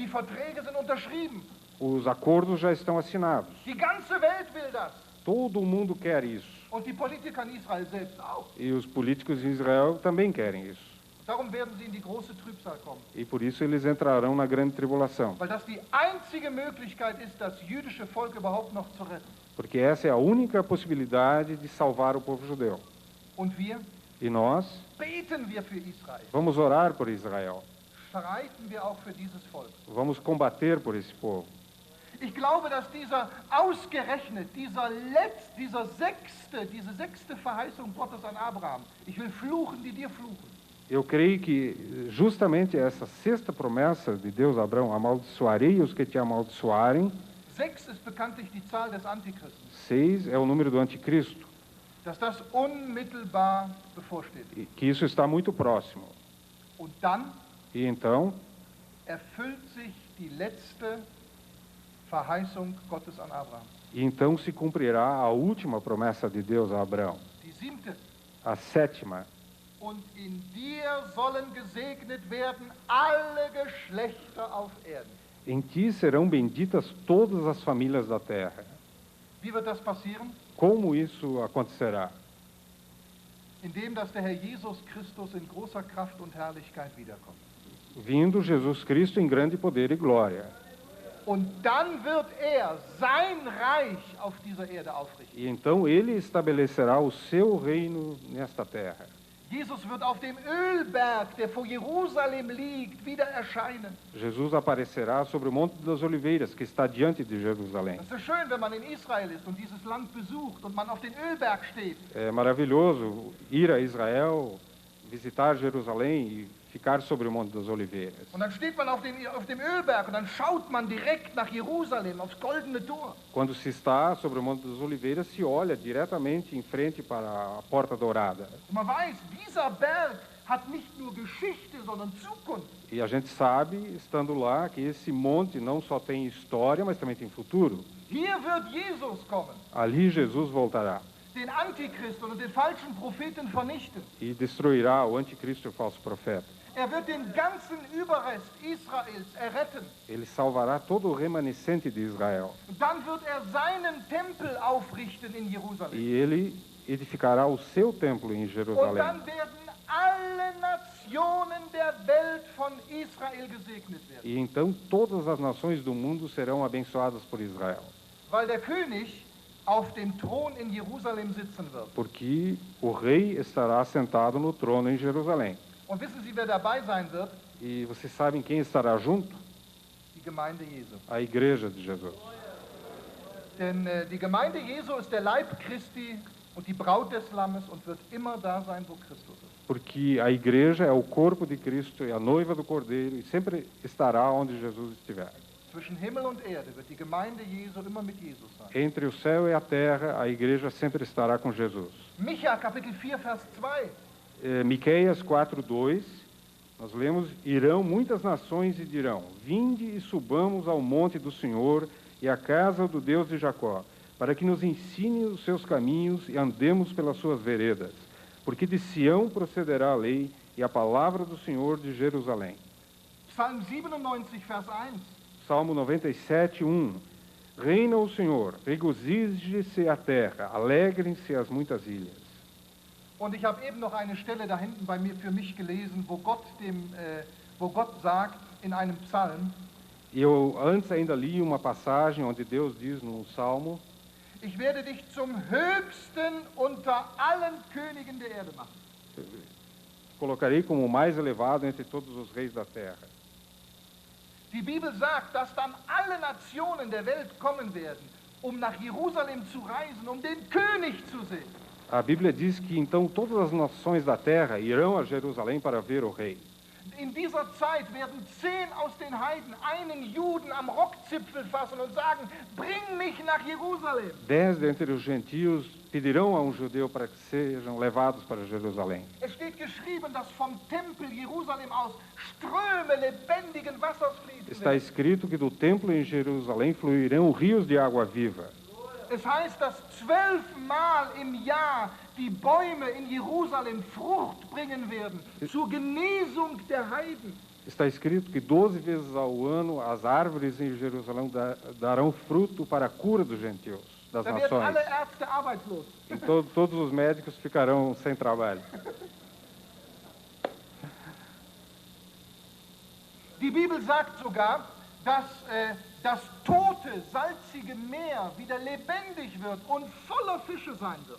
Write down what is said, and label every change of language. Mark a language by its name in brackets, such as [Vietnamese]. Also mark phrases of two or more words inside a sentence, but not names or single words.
[German] Die Verträge sind unterschrieben. [Portuguese] Os acordos já estão assinados. [German] Die ganze Welt will das. [Portuguese] Todo mundo quer isso. [German] Und die Politiker in Israel selbst auch. [Portuguese] E os políticos em Israel também querem isso. [German] Darum werden sie in die große Trübsal kommen. [Portuguese] E por isso eles entrarão na grande tribulação. [German] Weil das die einzige Möglichkeit ist, das jüdische Volk überhaupt noch zu retten. [Portuguese] Porque essa é a única possibilidade de salvar o povo judeu. [German] Und wir? [Portuguese] E nós [German] Beten wir für Israel. [Portuguese] vamos orar por Israel. [German] Streiten wir auch für dieses Volk. [Portuguese] Vamos combater por esse povo. [German] Ich glaube, dass ausgerechnet diese sechste Verheißung Gottes an Abraham, ich will fluchen, die dir fluchen. [Portuguese] Eu creio que justamente essa sexta promessa de Deus a Abraão, amaldiçoarei os que te amaldiçoarem, [German] 6 ist bekanntlich die Zahl des Antichristen, [Portuguese] 6 é o número do anticristo, [German] dass das unmittelbar bevorsteht. [Portuguese] e que isso está muito próximo. [German] Und dann [Portuguese] E então [German] erfüllt sich die letzte Verheißung Gottes an Abraham. [Portuguese] se cumprirá a última promessa de Deus a Abraão, [German] Die 7. [Portuguese] a sétima. [German] Und in dir sollen gesegnet werden alle Geschlechter auf Erden. [Portuguese] Em ti serão benditas todas as famílias da terra. [German] Wie wird das passieren? [Portuguese] Como isso acontecerá? [German] Indem, dass der Herr Jesus Christus in großer Kraft und Herrlichkeit wiederkommt. [Portuguese] Vindo Jesus Cristo em grande poder e glória. [German] Und dann wird sein Reich auf dieser Erde aufrichten. [Portuguese] E então ele estabelecerá o seu reino nesta terra. [German] Jesus wird auf dem Ölberg, der vor Jerusalem liegt, wieder erscheinen. [Portuguese] Jesus aparecerá sobre o Monte das Oliveiras, que está diante de Jerusalém. [German] Es ist so schön, wenn man in Israel ist und dieses Land besucht und man auf den Ölberg steht. [Portuguese] É maravilhoso ir a Israel, visitar Jerusalém e ficar sobre o Monte das Oliveiras. [German] Und dann steht man auf dem Ölberg und dann schaut man direkt nach Jerusalem, aufs goldene Tor. [Portuguese] Quando se está sobre o Monte das Oliveiras, se olha diretamente em frente para a Porta Dourada. [German] Und man weiß, dieser Berg hat nicht nur Geschichte, sondern Zukunft. [Portuguese] E a gente sabe, estando lá, que esse monte não só tem história, mas também tem futuro. [German] Hier wird Jesus kommen, [Portuguese] Ali Jesus voltará [German] den Antichristen und den falschen Propheten vernichten. [Portuguese] e destruirá o anticristo e o falso profeta. [German] Er wird den ganzen Überrest Israels erretten. [Portuguese] Ele salvará todo o remanescente de Israel. [German] Und dann wird er seinen Tempel aufrichten in Jerusalem. [Portuguese] E ele edificará o seu templo em [German] Und [Portuguese] Jerusalém. [German] dann werden alle Nationen der Welt von Israel gesegnet werden. [Portuguese] E então todas as nações do mundo serão abençoadas por Israel. [German] Weil der König auf dem Thron in Jerusalem sitzen wird. [Portuguese] Porque o rei estará sentado no trono em Jerusalém. [German] Und wissen Sie, wer dabei sein wird? [Portuguese] E vocês sabem quem estará junto? [German] Die Gemeinde Jesu. [Portuguese] A igreja de Jesus. [German] Denn die Gemeinde Jesu ist der Leib Christi und die Braut des Lammes und wird immer da sein, wo Christus ist. [Portuguese] Porque a igreja é o corpo de Cristo, é a noiva do Cordeiro e sempre estará onde Jesus estiver. [German] Zwischen Himmel und Erde wird die Gemeinde Jesu immer mit Jesus sein. [Portuguese] Entre o céu e a terra, a igreja sempre estará com Jesus. [German] Micha, Kapitel 4, Vers 2. [Portuguese] Miqueias 4:2, nós lemos: irão muitas nações e dirão: vinde e subamos ao monte do Senhor e à casa do Deus de Jacó, para que nos ensine os seus caminhos e andemos pelas suas veredas. Porque de Sião procederá a lei e a palavra do Senhor de Jerusalém. [German] Psalm 97, Vers 1. [Portuguese] Salmo 97:1. Reina o Senhor, regozije-se a terra, alegrem-se as muitas ilhas. [German] Und ich habe eben noch eine Stelle da hinten bei mir für mich gelesen, wo Gott sagt in einem Psalm, [Portuguese] E eu antes ainda li uma passagem onde Deus diz num salmo: [German] ich werde dich zum Höchsten unter allen Königen der Erde machen. [Portuguese] colocarei como o mais elevado entre todos os reis da terra. [German] Die Bibel sagt, dass dann alle Nationen der Welt kommen werden, um nach Jerusalem zu reisen, um den König zu sehen. [Portuguese] A Bíblia diz que então todas as nações da terra irão a Jerusalém para ver o rei. [German] In dieser Zeit werden 10 aus den Heiden einen Juden am Rockzipfel fassen und sagen, bring mich nach Jerusalem. [Portuguese] 10 dentre os gentios pedirão a um judeu para que sejam levados para Jerusalém. [German] Es steht geschrieben, dass vom Tempel Jerusalem aus Ströme lebendigen Wassers fließen [Portuguese] Está [German] werden. [Portuguese] escrito que do templo em Jerusalém fluirão rios de água viva. [German] Es heißt, dass 12 Mal im Jahr die Bäume in Jerusalem Frucht bringen werden, zur Genesung der Heiden. [Portuguese] Está escrito que 12 vezes ao ano as árvores em Jerusalém darão fruto para a cura dos gentios, [German] das Da werden [Portuguese] nações. [German] alle Ärzte arbeitslos. [Portuguese] E todos os médicos ficarão sem trabalho. [German] Die Bibel sagt sogar, dass das tote, salzige Meer wieder lebendig wird und voller Fische sein wird.